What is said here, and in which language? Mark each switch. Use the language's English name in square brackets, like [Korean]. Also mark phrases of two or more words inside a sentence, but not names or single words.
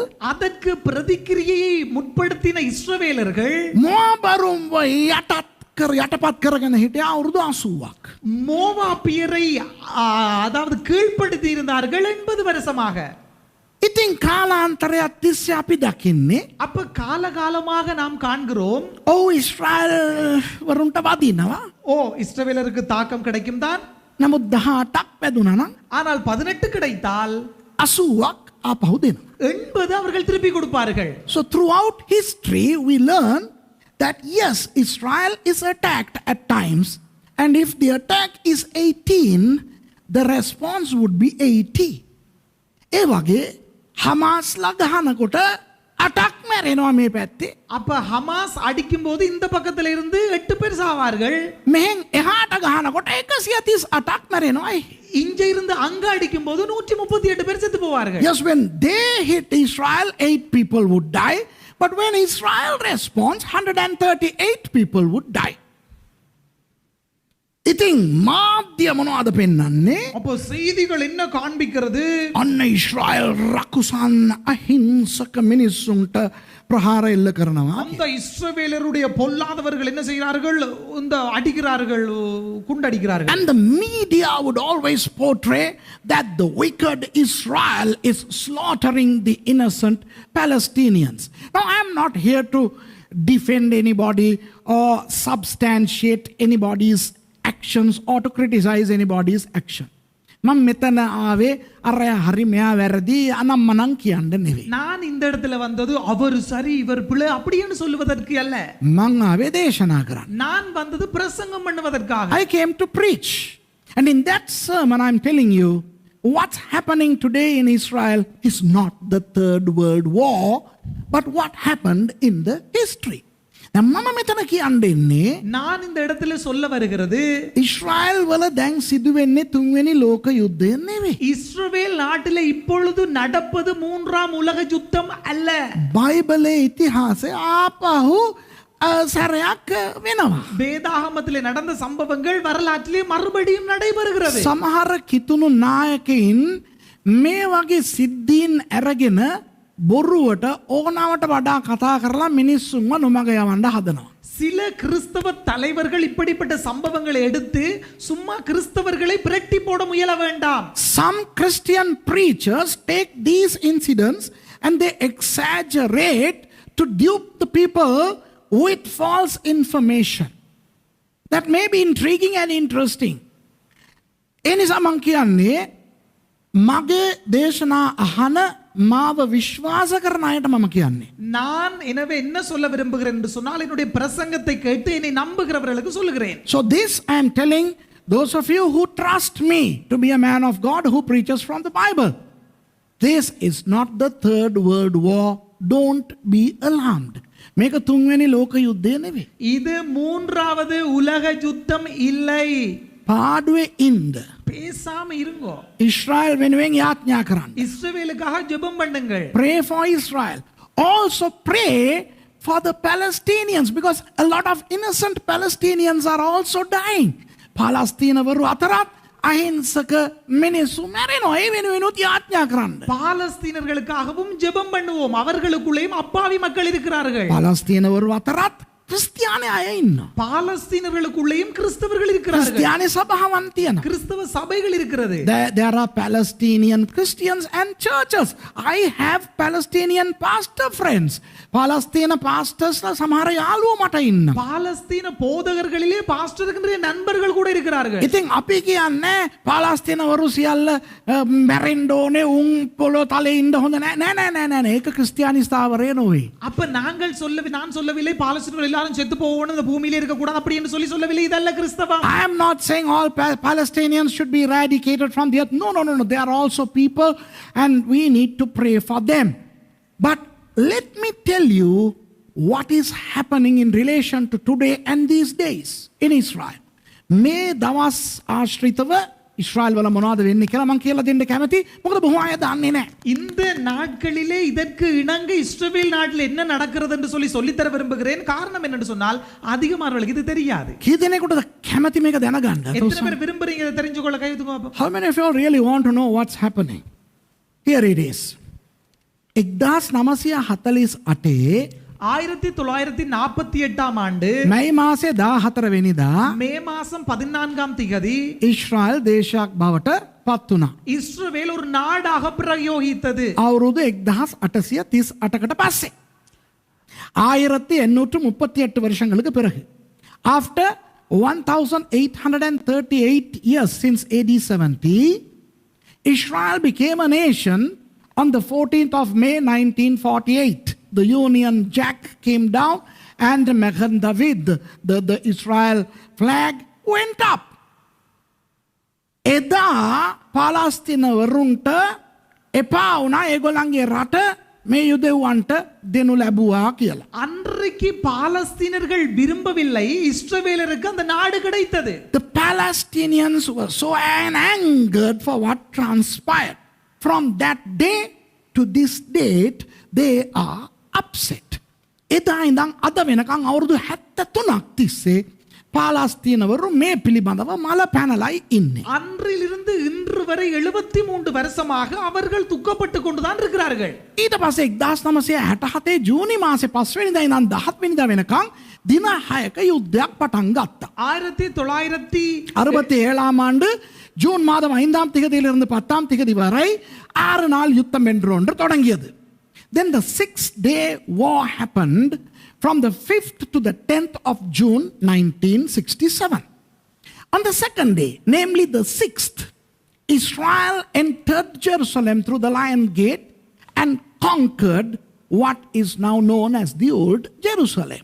[Tamil] அதற்கு பிரதிக்கிரியை முற்படுத்தின இஸ்ரவேலர்கள் [Sinhala] මොාබරුන්ව යටපත් කරගෙන හිටිය අවුරුදු 80ක්. [Tamil] மோவாபியரை அதாவது கீழ்ப்படுத்தி இருந்தார்கள் 80 வருஷமாக. [Sinhala] ඉතින් ඉතින් කාලාන්තරයක් තිස්සේ අපි දකින්නේ [Tamil] அப்ப காலகாலமாக நாம் காண்கிறோம் [Sinhala] ඔව් ඊශ්‍රායල් වරුන්ට වදිනවා. [Tamil] ஓ இஸ்ரவேலருக்கு தாக்கம் கிடைக்கும் தான் [Sinhala] නමුත් 18ක් වැදුනා නම් [Tamil] ஆனால் 18 கிடைத்தால் [Sinhala] 80ක් ආපහු දෙනවා. [Tamil] 80 அவர்கள் திருப்பி கொடுப்பார்கள். [English] So throughout history we learn that yes, Israel is attacked at times, and if the attack is 18, the response would be 80. [Sinhala] ඒ වගේ හමාස්ලා ගහනකොට 8ක් මැරෙනවා මේ පැත්තේ. [Tamil] அப்ப ஹமாஸ் அடிக்கும் போது இந்த பக்கத்துல இருந்து 8 பேர் சாவார்கள். [Sinhala] මෙහෙන් එහාට ගහනකොට 138ක් මැරෙනවා. [Tamil] இங்க இருந்து அங்க அடிக்கும் போது 138 பேர் செத்து போவார்கள். [English] Yes, when they hit Israel, 8 people would die. But when Israel responds, 138 people would die. [Sinhala] ඉතින් මාධ්‍ය මොනවද පෙන්වන්නේ? [Tamil] அப்போ செய்திகள் என்ன காண்பிக்கிறது? [Sinhala] අන්න ඊශ්‍රායල් රකුසන් අහිංසක මිනිස්සුන්ට ප්‍රහාර එල්ල කරනවා. [Tamil] அந்த இஸ்ரவேலருடைய பொல்லாதவர்கள் என்ன செய்கிறார்கள்? இந்த அடிக்கிறார்கள், குண்டடிக்கிறார்கள். [English] And the media would always portray that the wicked Israel is slaughtering the innocent Palestinians. Now I am not here to defend anybody or substantiate anybody's actions or to criticize anybody's action. [Sinhala] මම මෙතන ආවේ අරයා හරි මෙයා වැරදි අනම්මනම් කියන්න නෙවෙයි. [Tamil] நான் இந்த இடத்துல வந்தது அவர் சரி இவர் பிழை அப்படினு சொல்லுவதற்கு அல்ல. [Sinhala] මං ආවේ දේශනා කරන්න. [Tamil] நான் வந்தது பிரசங்கம் பண்ணுவதற்காக. [English] I came to preach. And in that sermon I'm telling you what's happening today in Israel is not the Third World War, but what happened in the history. [Sinhala] මම මෙතන කියන්නේ [Tamil] நான் இந்த இடத்துல சொல்ல வருகிறது [Sinhala] ඉස්රායල් වල දැන් සිදුවෙන්නේ තුන්වෙනි ලෝක යුද්ධය නෙවෙයි. [Tamil] இஸ்ரவேல் நாட்டிலே இப்பொழுது நடப்பது மூன்றாம் உலக யுத்தம் அல்ல. [Sinhala] බයිබලයේ ඉතිහාසය ආපහු සැරයක් වෙනවා. [Tamil] வேதாகமத்திலே நடந்த சம்பவங்கள் வரலாற்றிலே மறுபடியும் நடைபெறுகிறது. [Sinhala] සමහර කිතුණු නායකයින් මේ වගේ සිද්ධීන් අරගෙන බොරුවට ඕනවට වඩා කතා කරලා මිනිස්සුන්ව නොමග යවන්න හදනවා. [Tamil] சில கிறிஸ்தவ தலைவர்கள் இப்படிப்பட்ட சம்பவங்களை எடுத்து சும்மா கிறிஸ்தவர்களை பிரட்டி போட முயல வேண்டாம். [English] Some Christian preachers take these incidents and they exaggerate to dupe the people with false information. That may be intriguing and interesting. [Sinhala] ඒ නිසා මං කියන්නේ මගේ දේශනා අහන මාව විශ්වාස කරන අයට මම කියන්නේ. [Tamil] நான் எனவே என்ன சொல்ல விரும்புகிறேன் என்று சொன்னால் என்னுடைய பிரசங்கத்தை கேட்டு என்னை நம்புகிறவர்களுக்கு சொல்லுகிறேன். [English] So this I am telling those of you who trust me to be a man of God who preaches from the Bible. This is not the Third World War. Don't be alarmed. [Sinhala] මේක තුන්වෙනි ලෝක යුද්ධය නෙවෙයි. [Tamil] இது மூன்றாவது உலக யுத்தம் இல்லை. [Sinhala] පාඩුවේ ඉන්න. [Tamil] பேசாம இருங்கோ. [Sinhala] ඉස්රායල් වෙනුවෙන් යාඥා කරන්න. [Tamil] இஸ்ரவேலுக்காக ஜெபம் பண்ணுங்கள். [English] Pray for Israel. Also pray for the Palestinians because a lot of innocent Palestinians are also dying. [Sinhala] පාලස්තීනවරු අතරත් අහිංසක මිනිස්සු මැරෙනවා. ඒ වෙනුවෙනුත් යාඥා කරන්න. [Tamil] பாலஸ்தீனர்களுக்காகவும் ஜெபம் பண்ணுவோம். அவர்களுக்குள்ளேயும் அப்பாவி மக்கள் இருக்கிறார்கள். [Sinhala] පාලස්තීනවරු අතරත් ක්‍රිස්තියානි අය ඉන්නවා. [Tamil] பாலஸ்தீனர்களுக்குள்ளேயும் கிறிஸ்தவர்கள் இருக்கிறார்கள். [Sinhala] ක්‍රිස්තියානි සභාවන් තියෙනවා. [Tamil] கிறிஸ்தவ சபைகள் இருக்கிறது. [English] There are Palestinian Christians and churches. I have Palestinian pastor friends. [Sinhala] පාලස්තීන pastors සමහර යාළුවෝ මට ඉන්නවා. [Tamil] பாலஸ்தீன போதகர்களிலே பாஸ்டர்கள் நண்பர்கள் கூட இருக்கிறார்கள். [Sinhala] ඉතින් අපි කියන්නේ පාලස්තීනවරු සියල්ල මැරෙන්න ඕනේ උන් පොළො තලේ ඉන්න හොඳ නෑ නෑ ඒක ක්‍රිස්තියානි ස්ථාවරය නෙවෙයි. [Tamil] அப்ப நான் சொல்லவில்லை பாலஸ்தீனர்கள் எல்லாரும் செத்து போகணும் இந்த பூமியில இருக்க கூடாது அப்படி என்று சொல்லவில்லை. இதல்ல கிறிஸ்தவம். [English] I am not saying all Palestinians should be eradicated from the earth. No. They are also people and we need to pray for them. But let me tell you what is happening in relation to today and these days in Israel. [Sinhala] මේ දවස් ආශ්‍රිතව ඉස්රායල් වල මොනවද වෙන්නේ කියලා මම කියලා දෙන්න කැමතියි. මොකද බොහෝ අය දන්නේ නැහැ. [Tamil] இந்த நாட்களிலே இதற்கு இணங்க இஸ்ரவேல் நாட்டில் என்ன நடக்கிறது என்று சொல்லி தர விரும்புகிறேன். காரணம் என்னன்னு சொன்னால் அதிகமானவர்களுக்கு இது தெரியாது. [Sinhala] කී දෙනෙකුටද කැමති මේක දැනගන්න? [Tamil] எத்தனை பேர் விரும்புறீங்க இதை தெரிஞ்சுக்கொள்ள கை தூக்குங்க. [English] How many of you really want to know what's happening? Here it is. 1948 [Tamil] 1948 ஆண்டு [Sinhala] මැයි මාසේ 14 වෙනිදා [Tamil] மே மாசம் 14ஆம் திகதி [Sinhala] ඉස්රායල් දේශයක් බවට පත් වුණා. [Tamil] இஸ்ரவேல் ஒரு நாடாக பிரயோகித்தது. [Sinhala] අවුරුදු 1838කට පස්සේ. [Tamil] 1838 வருஷங்களுக்கு பிறகு. [English] After 1838 years since AD 70, Israel became a nation on the 14th of May 1948. The Union Jack came down and Magen David, the Israel flag went up. [Sinhala] එදා පාලස්තීනවරුන්ට එපා වුණා ඒගොල්ලන්ගේ රට මේ යුදෙව්වන්ට දෙනු ලැබුවා කියලා. [Tamil] அன்றைக்கு பாலஸ்தீனர்கள் விரும்பவில்லை, இஸ்ரவேலருக்கு அந்த நாடு கிடைத்தது. [English] The Palestinians were so angered for what transpired. From that day to this date, they are upset. [Sinhala] එදා ඉඳන් අද වෙනකන් අවුරුදු 73ක් තිස්සේ පාලස්තීනවරු මේ පිළිබඳව මල පැනලයි ඉන්නේ. [Tamil] அன்றிலிருந்து இன்று வரை 73 வருஷமாக அவர்கள் துக்கப்பட்டு கொண்டுதான் இருக்கிறார்கள். [Sinhala] ඊට පස්සේ 1967 ජූනි මාසේ 5 වෙනිදා ඉඳන් 17 වෙනිදා වෙනකන් දින 6ක යුද්ධයක් පටන් ගත්තා. [Tamil] 1967 ஆண்டு ஜூன் மாதம் 5ஆம் தேதியிலிருந்து 10ஆம் தேதி வரை 6 நாள் யுத்தம் என்று ஒன்று தொடங்கியது. [English] Then the 6-day war happened from the 5th to the 10th of June 1967. On the second day, namely the 6th, Israel entered Jerusalem through the Lion Gate and conquered what is now known as the Old Jerusalem.